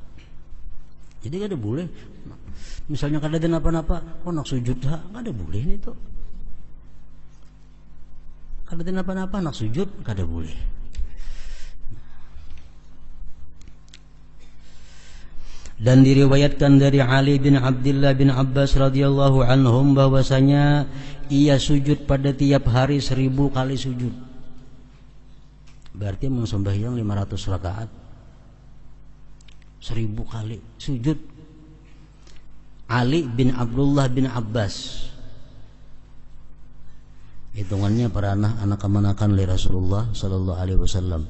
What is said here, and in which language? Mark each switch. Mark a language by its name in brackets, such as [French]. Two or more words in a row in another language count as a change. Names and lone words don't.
[Banjar] Jadi kada boleh misalnya kada ada napa-napa, nak sujud kada boleh nih tuh. Kada ada napa-napa nak sujud kada boleh. [Indonesian] Dan diriwayatkan dari Ali bin Abdullah bin Abbas [Arabic] رضي الله عنهم [Indonesian] bahwasanya ia sujud pada tiap hari 1000 kali sujud. Berarti sembahyang 500 rakaat. 1000 kali sujud. Ali bin Abdullah bin Abbas, hitungannya para anak kemanakan oleh Rasulullah [Arabic] صلى الله عليه وسلم.